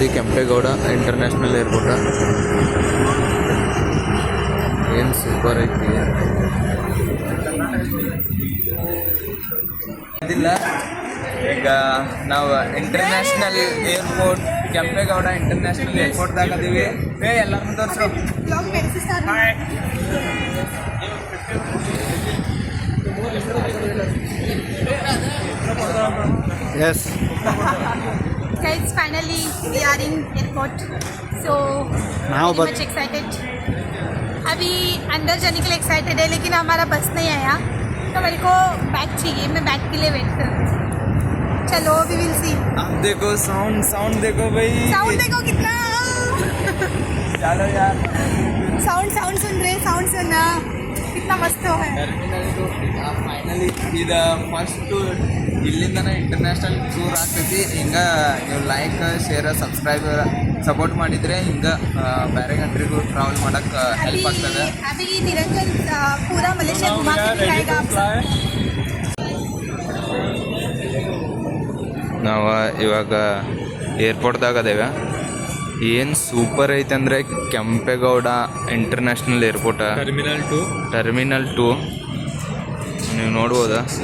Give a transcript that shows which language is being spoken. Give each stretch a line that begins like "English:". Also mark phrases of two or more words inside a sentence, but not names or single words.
Kannada: ಕೆಂಪೇಗೌಡ ಇಂಟರ್ನ್ಯಾಷನಲ್ ಏರ್ಪೋರ್ಟ ಏನು ಸೂಪರ್ ಐತಿ. ಇದಿಲ್ಲ ಈಗ ನಾವು
English: international airport,
Kannada: ಕೆಂಪೇಗೌಡ ಇಂಟರ್ನ್ಯಾಷನಲ್ ಏರ್ಪೋರ್ಟ್ದಾಗ ಅದೀವಿ. ಎಲ್ಲರನ್ನೂ ತೋರಿಸ್ರು.
English: Yes. Guys, finally we are in airport. So Now very much excited.
Hindi: अभी अंदर जाने के लिए एक्साइटेड है, लेकिन हमारा बस नहीं आया तो मेरे को बैग चाहिए. मैं बैग के लिए वेट कर. चलो
English: we will see.
Hindi: आप देखो साउंड देखो भाई. साउंड देखो कितना. चलो यार, साउंड सुन रहे, साउंड सुनना कितना मस्त है.
Kannada: ಫೈನಲಿ ಇದು ಫಸ್ಟ್ ಇಲ್ಲಿಂದನೇ
English: international tour
Kannada: ಆಗ್ತೈತಿ. ಹಿಂಗೆ ನೀವು
English: like, share, support
Kannada: ಮಾಡಿದರೆ ಹಿಂಗೆ ಬೇರೆ ಕಂಟ್ರಿಗೂ ಟ್ರಾವೆಲ್ ಮಾಡೋಕ್ಕೆ ಹೆಲ್ಪ್ ಆಗ್ತದೆ.
Hindi: अभी निरंजन पूरा मलेशिया घुमा के दिखाएगा आप सब.
Kannada: ನಾವು ಇವಾಗ ಏರ್ಪೋರ್ಟ್ದಾಗ ಅದೇವೆ. ಏನು ಸೂಪರ್ ಐತೆ ಅಂದರೆ ಕೆಂಪೇಗೌಡ ಇಂಟರ್ನ್ಯಾಷನಲ್ ಏರ್ಪೋರ್ಟ, ಟರ್ಮಿನಲ್ 2 ನೀವು ನೋಡ್ಬೋದಾ.